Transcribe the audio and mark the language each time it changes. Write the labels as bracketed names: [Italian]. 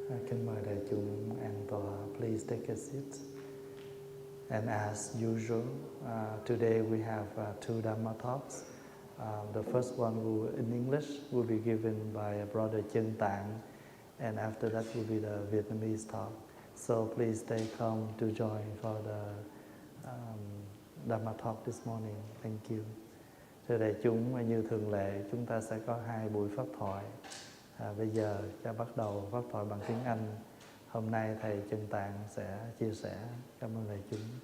[Vietnamese] Kính mời đại chúng an tọa. [English] Please take a seat. And as usual, today we have 2 Dhamma talks. The first one in English will be given by a brother Chân Tạng, and after that will be the Vietnamese talk. So please stay calm to join for the Dhamma talk this morning. Thank you. [Vietnamese] Thưa đại chúng, như thường lệ, chúng ta sẽ có 2 buổi pháp thoại. Bây giờ cho bắt đầu pháp thoại bằng tiếng Anh. Hôm nay thầy Chân Tạng sẽ chia sẻ. Cảm ơn đại chúng.